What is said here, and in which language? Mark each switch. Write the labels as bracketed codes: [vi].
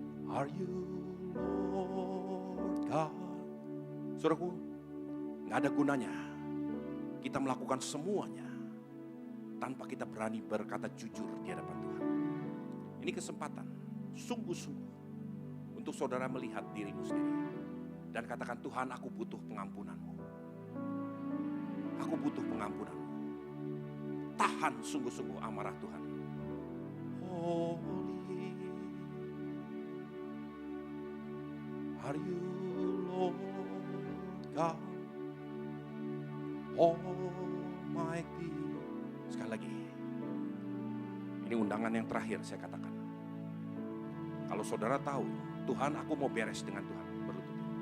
[en] Are you Lord God? [id] Saudaraku, gak ada gunanya kita melakukan semuanya tanpa kita berani berkata jujur di hadapan Tuhan. Ini kesempatan sungguh-sungguh untuk saudara melihat dirimu sendiri dan katakan, Tuhan, aku butuh pengampunan-Mu. Aku butuh pengampunan-Mu. Tahan sungguh-sungguh amarah Tuhan. [en] Holy are you, Lord God Almighty. [id] Sekali lagi, ini undangan yang terakhir saya katakan. Kalau saudara tahu, Tuhan, aku mau beres dengan Tuhan, berlutut.